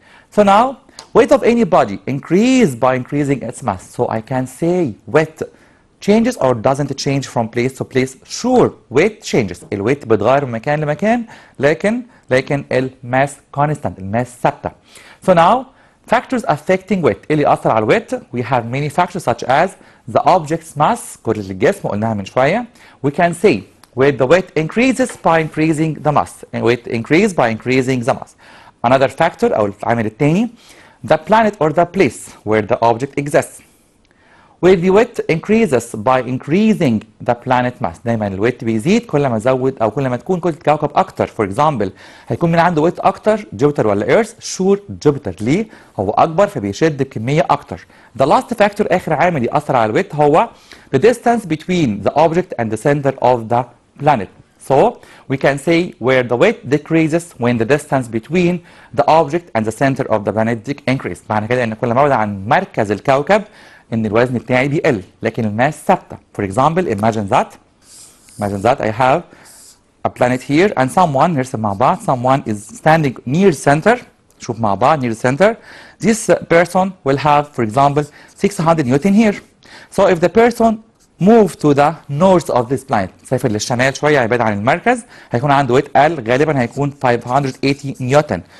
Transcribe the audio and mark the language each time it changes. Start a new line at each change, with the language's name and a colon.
English: So now weight of any body increase by increasing its mass. So I can say weight changes or doesn't change from place to place. Sure weight changes.
Arabic: الويت بيتغير من مكان لمكان لكن الماس constant الماس ثابته.
English: So now factors affecting weight
Arabic: اللي أثر على الويت
English: we have many factors such as the object's mass
Arabic: كتلة الجسم قلناها من شوية.
English: We can say where the weight increases by increasing the mass and weight increase by increasing the mass. Another factor
Arabic: أو العامل الثاني
English: the planet or the place where the object exists. Where the weight increases by increasing the planet mass.
Arabic: دايما الويت بيزيد كل ما ازود او كل ما تكون كتلة الكوكب اكتر.
English: For example
Arabic: هيكون من عنده ويت اكتر جوبيتر ولا ايرث؟ شور جوبيتر. ليه؟ هو اكبر فبيشد بكميه اكتر.
English: The last factor
Arabic: اخر عامل يأثر على الويت هو
English: the distance between the object and the center of the planet. So we can say where the weight decreases when the distance between the object and the center of the planet increase.
Arabic: معنى كده ان كل ما ابعد عن مركز الكوكب ان الوزن بتاعي بيقل لكن الماس ثابته.
English: For example imagine that I have a planet here and someone
Arabic: نرسم مع بعض
English: someone is standing near center.
Arabic: شوف مع بعض
English: near center. This person will have for example 600 Newton here. So if the person move to the north of this planet
Arabic: سافر للشمال شويه يبعد عن المركز هيكون عنده ويت اقل غالبا هيكون 580 نيوتن.